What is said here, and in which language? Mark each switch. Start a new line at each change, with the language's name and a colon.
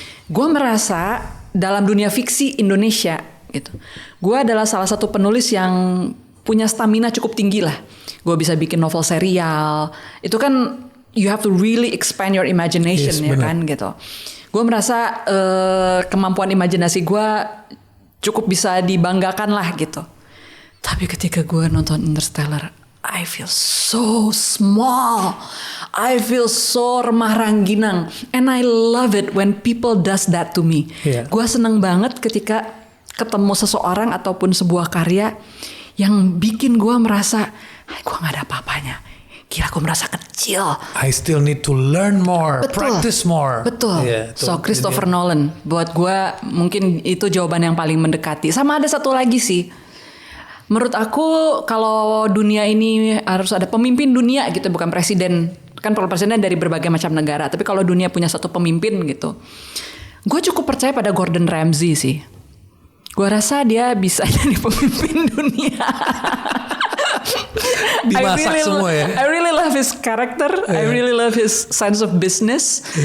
Indonesian: Gue merasa dalam dunia fiksi Indonesia gitu, gue adalah salah satu penulis yang punya stamina cukup tinggi lah. Gue bisa bikin novel serial, itu kan
English: you have to really expand your imagination, yes,
Indonesian: ya bener. kan gitu. Gue merasa kemampuan imajinasi gue cukup bisa dibanggakan lah gitu. Tapi ketika gue nonton Interstellar,
English: I feel so small. I feel so
Indonesian: remah rangginang.
English: And I love it when people does that to me. Yeah.
Indonesian: Gue seneng banget ketika ketemu seseorang ataupun sebuah karya yang bikin gue merasa, gue gak ada apa-apanya. Gila, gue merasa kecil.
English: I still need to learn more, practice more.
Indonesian: Betul.
English: Yeah,
Indonesian: So Christopher Nolan, buat gue mungkin itu jawaban yang paling mendekati. Sama ada satu lagi sih. Menurut aku kalau dunia ini harus ada pemimpin dunia gitu, bukan presiden. Kan kalau presiden dari berbagai macam negara. Tapi kalau dunia punya satu pemimpin gitu. Gue cukup percaya pada Gordon Ramsay sih. Gue rasa dia bisa jadi pemimpin dunia. Dimasak semua ya.
English: I really love his character. I really love his sense of business.